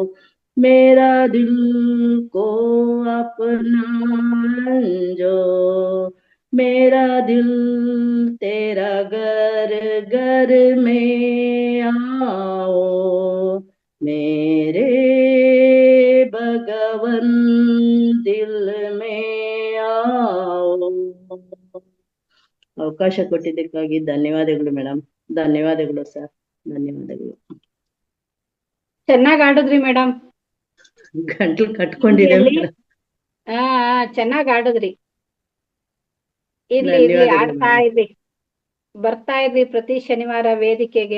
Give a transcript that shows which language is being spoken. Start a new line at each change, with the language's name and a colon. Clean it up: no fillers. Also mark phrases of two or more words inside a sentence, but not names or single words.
Hindi: मेरा दिल को अपना अंजो, मेरा दिल तेरा घर घर में आओ, मेरे भगवन दिल में आओ.
Kannada: ಅವಕಾಶ ಕೊಟ್ಟಿದ್ದಕ್ಕಾಗಿ ಧನ್ಯವಾದಗಳು ಮೇಡಮ್. ಧನ್ಯವಾದಗಳು ಸರ್, ಧನ್ಯವಾದಗಳು. ಚೆನ್ನಾಗ್ ಆಡಿದ್ರಿ ಮೇಡಮ್. ಗಂಟ್ಲು ಕಟ್ಕೊಂಡಿದೆ ಮೇಡಮ್. ಚೆನ್ನಾಗ್ ಆಡಿದ್ರಿ. ಇರ್ಲಿ ಆಡ್ತಾ ಇರ್ರಿ, ಬರ್ತಾ ಇರ್ರಿ ಪ್ರತಿ ಶನಿವಾರ ವೇದಿಕೆಗೆ.